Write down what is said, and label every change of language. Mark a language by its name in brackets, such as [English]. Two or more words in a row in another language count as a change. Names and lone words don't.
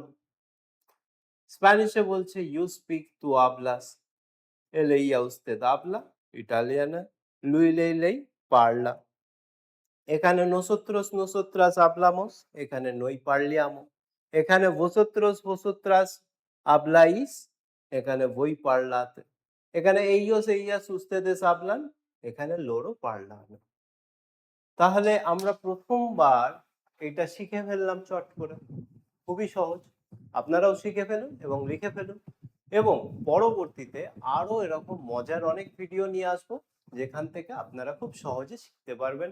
[Bangla] স্প্যানিশে বলছে [English] you speak, [Spanish] তু hablas, él ella usted habla, [Italian] ইটালিয়ানে lui lei lei parla। [Spanish] এখানে nosotros nosotras hablamos, [Italian] এখানে noi parliamo। [Spanish] এখানে vosotros vosotras habláis, [Italian] এখানে voi parlate। [Spanish] এখানে ellos ellas ustedes hablan, [Italian] এখানে loro parlano। [Bangla] তাহলে আমরা প্রথমবার এটা শিখে ফেললাম চট করে, খুবই সহজ। আপনারাও শিখে ফেলুন এবং লিখে ফেলুন, এবং পরবর্তীতে আরো এরকম মজার অনেক ভিডিও নিয়ে আসবো যেখান থেকে আপনারা খুব সহজে শিখতে পারবেন।